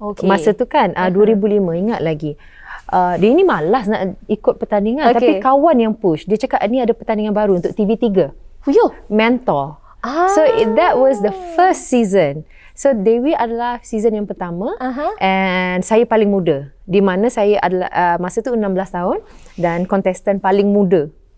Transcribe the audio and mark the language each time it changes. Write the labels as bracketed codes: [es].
[ms] Masa tu kan 2005, ingat lagi. Dia ni malas nak ikut pertandingan tapi kawan yang push. Dia cakap ni ada pertandingan baru untuk TV3. Fuyo, Mentor. [en] So that was the first season. [ms] So Dewi adalah season yang pertama and saya paling muda. Di mana saya adalah masa tu 16 tahun dan kontestan paling muda.